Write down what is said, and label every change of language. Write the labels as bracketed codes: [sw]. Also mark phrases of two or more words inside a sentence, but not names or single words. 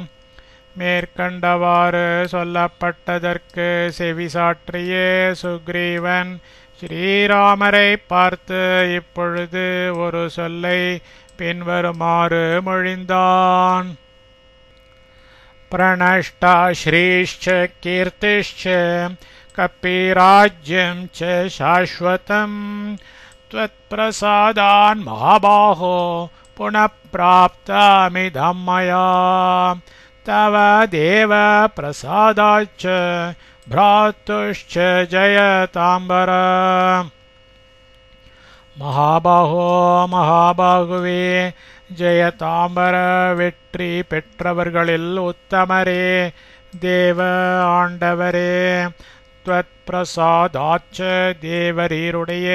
[ta] மேற்கண்டவாறு சொல்லப்பட்டதற்கு செவி சாற்றிய சுக்ரீவன் ஸ்ரீராமரை பார்த்து இப்பொழுது ஒரு சொல்லை பின்வருமாறு மொழிந்தான். [sa] प्रणष्टा श्रीश्च कीर्तिश्च कपिराज्यम् च शाश्वतम् त्वत्प्रसादान् महाबाहो पुनः प्राप्तमिदं मया तव देव प्रसादाच्च भ्रातुश्च जयताम्बर. [ta] மகாபாகோ மகாபாகுவே ஜெயதாம்பர வெற்றி பெற்றவர்களில் உத்தமரே தேவ ஆண்டவரே [sa] त्वत् प्रसादाच्च [ta] தேவரீருடைய